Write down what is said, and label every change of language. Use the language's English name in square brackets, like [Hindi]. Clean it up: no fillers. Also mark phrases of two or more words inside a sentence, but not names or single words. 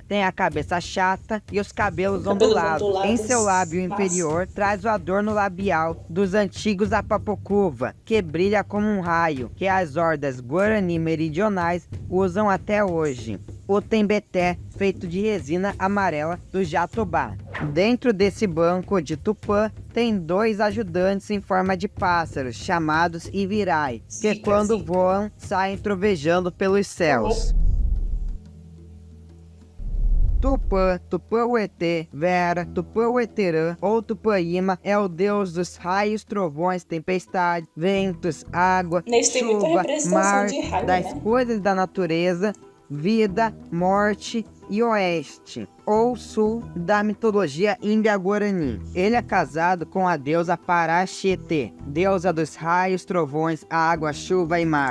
[Portuguese] Tem a cabeça chata e os cabelos ondulados. Em seu lábio inferior traz o adorno labial dos antigos Apapocuva, que brilha como um raio, que as hordas guarani meridionais usam até hoje. O tembeté, feito de resina amarela do jatobá. Dentro desse banco de Tupã, tem dois ajudantes em forma de pássaros, chamados Ivirai, que quando voam, saem trovejando pelos céus. Tupã, Tupã-Uetê, Vera, Tupã-Ueterã ou Tupã-Ima é o deus dos raios, trovões, tempestade, ventos, água, chuva, mar, das coisas da natureza, vida, morte e oeste, ou sul da mitologia índia-guarani. Ele é casado com a deusa Paraxete, deusa dos raios, trovões, água, chuva e mar.